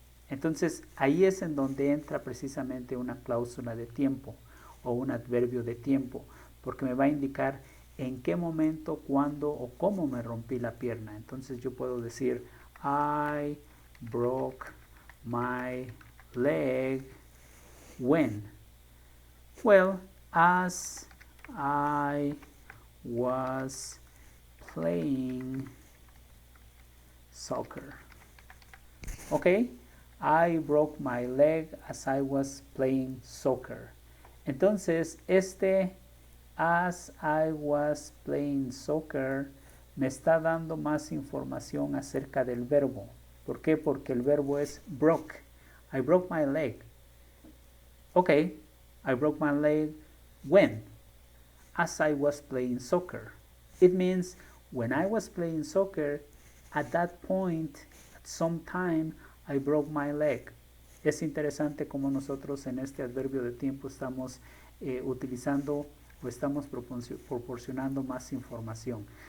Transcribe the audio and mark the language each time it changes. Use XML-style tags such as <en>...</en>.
<es>Entonces ahí es en donde entra precisamente una cláusula de tiempo o un adverbio de tiempo, porque me va a indicar en qué momento, cuándo o cómo me rompí la pierna. Entonces yo puedo decir,</es> <en>I broke my leg when? Well, as I was playing soccer. Okay? I broke my leg as I was playing soccer.</en> <es>Entonces,</es> <en>as I was playing soccer</en> <es>me está dando más información acerca del verbo. ¿Por qué? Porque el verbo es</es> <en>broke. I broke my leg. Okay, I broke my leg when? As I was playing soccer. It means when I was playing soccer, at that point, at some time, I broke my leg.</en> <es>Es interesante cómo nosotros en este adverbio de tiempo estamos utilizando o estamos proporcionando más información.</es>